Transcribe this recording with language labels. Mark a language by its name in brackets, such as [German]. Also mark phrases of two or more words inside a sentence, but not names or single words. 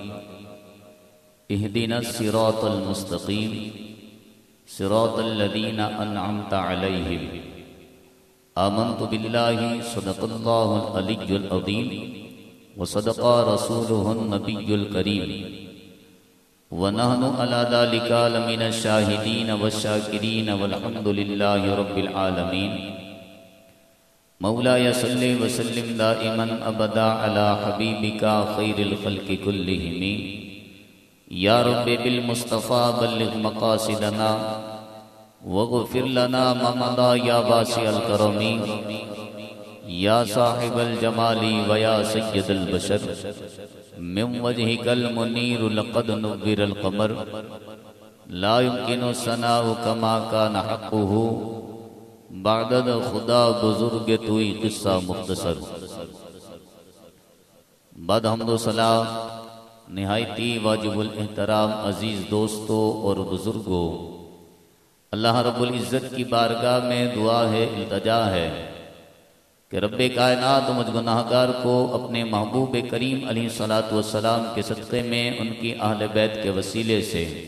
[Arabic] اهدنا الصراط المستقيم صراط الذين أنعمت عليهم آمنت بالله صدق الله العلي العظيم وصدق رسوله النبي الكريم ونحن على ذلك لمن الشاهدين والشاكرين والحمد لله رب العالمين مولاي صل وسلم دائما أبدا على حبيبك خير الخلق كلهم يا رب بالمصطفى بلغ مقاصدنا واغفر لنا ما مضى يا واسع الكرم يا صاحب الجمال ويا سيد البشر من وجهك المنير لقد نور القمر لا يمكن الثناء كما كان حقه [Persian] بعد خدا بزرگ تویی قصه مختصر [Urdu] بعد حمد و صلاۃ نہایتی واجب الاحترام عزیز دوستوں اور بزرگوں، اللہ رب العزت کی بارگاہ میں دعا ہے، التجا ہے کہ رب کائنات مجھ گناہگار کو اپنے محبوب کریم [Arabic] عليه الصلاة والسلام [Urdu] کے صدقے میں ان کی اہل بیت کے وسیلے سے